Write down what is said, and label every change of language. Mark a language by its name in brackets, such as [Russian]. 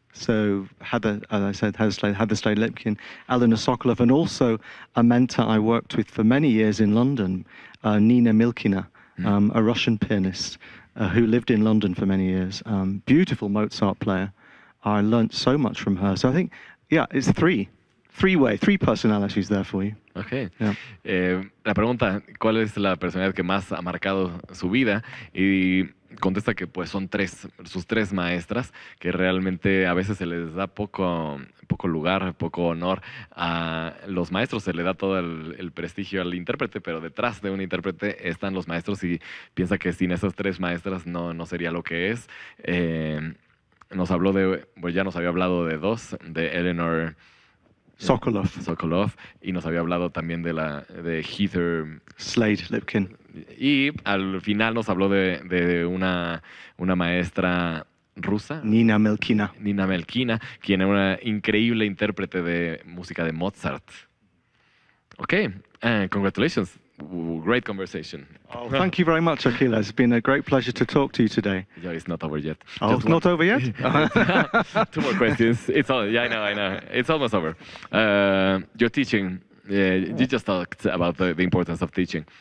[English] So Heather, as I said, Heather Slade-Lipkin, Eleanor Sokolov, and also a mentor I worked with for many years in London, Nina Milkina, a Russian pianist who lived in London for many years. Beautiful Mozart player. I learned so much from her. So I think, yeah, it's three personalities there for you. Ok. Yeah. [Spanish] La pregunta, ¿cuál es la personalidad que más ha marcado su vida? Y contesta que pues son sus tres maestras, que realmente a veces se les da poco lugar, poco honor a los maestros, se le da todo el prestigio al intérprete, pero detrás de un intérprete están los maestros y piensa que sin esas tres maestras no sería lo que es. Nos había hablado de dos, de Eleanor Sokolov, y nos había hablado también de Heather Slade-Lipkin. Y al final nos habló de una maestra rusa, Nina Milkina, quien era una increíble intérprete de música de Mozart. [English] Okay, congratulations. Great conversation. Oh, thank you very much, Akila. It's been a great pleasure to talk to you today. Yeah, it's not over yet. Oh, it's not over yet? 2 more questions. I know. It's almost over. Your teaching, you just talked about the importance of teaching.